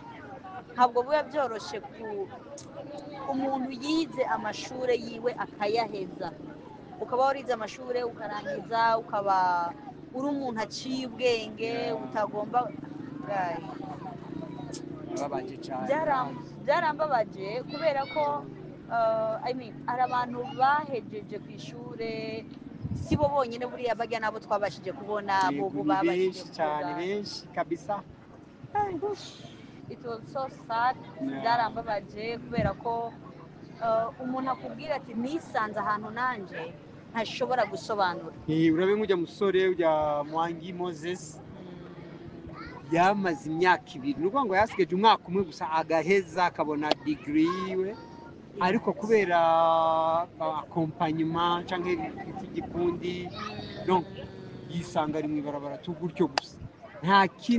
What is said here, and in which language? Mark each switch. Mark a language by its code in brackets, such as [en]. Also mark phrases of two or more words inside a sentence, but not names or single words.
[rn] Ntabwo biba byoroshe umuntu yize amashure yiwe akayaheza, ukaba warize amashure ukarangiza, ukaba uri umuntu aciye ubwenge utagomba. Guys, birababaje cyane. byarambabaje kubera ko [en] I mean, [rn] hari abantu bahejeje ku ishure, si bo bonyine buriya bajya nabo twabashije kubona bo Ni babashije benshi cyane, kuvuga. benshi kabisa. [en] It was so sad. [rn] Byarambabaje kubera ko umuntu akubwira ati nisanze ahantu nanje ntashobora gusobanura. Urabe nk'ujya musore ujya Mwangi Moses yamaze imyaka 2, ni ukuvuga ngo yasigaje umwaka umwe gusa agaheza akabona degree yiwe, ariko kubera accompagnement cyangwa igikundi donc yisanga ari mu ibarabara gutyo gusa, nta kindi